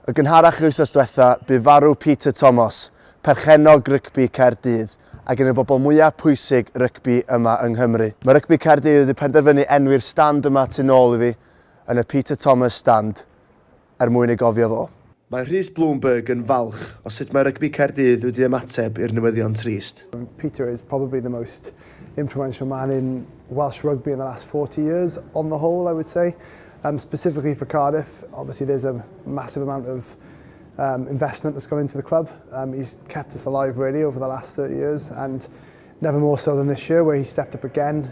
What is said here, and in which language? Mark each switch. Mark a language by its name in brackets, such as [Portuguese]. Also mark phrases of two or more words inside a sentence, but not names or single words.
[Welsh] Y gynharach wythnos diwetha, bu farw Peter Thomas, perchennog Rygbi Caerdydd, ac yn y bobl mwyaf pwysig rygbi yma yng Nghymru. Mae Rygbi Caerdydd wedi penderfynu enwi'r stand yma tu nôl i fi yn y Peter Thomas stand mwyn ei gofio fo. Mae Rhys Bloomberg yn falch o sut mae Rygbi Caerdydd wedi ymateb i'r newyddion trist. [English] Peter is probably the most influential man in Welsh rugby in the last 40 years, on the whole, I would say. Specifically for Cardiff, obviously there's a massive amount of investment that's gone into the club. He's kept us alive really over the last 30 years, and never more so than this year where he stepped up again.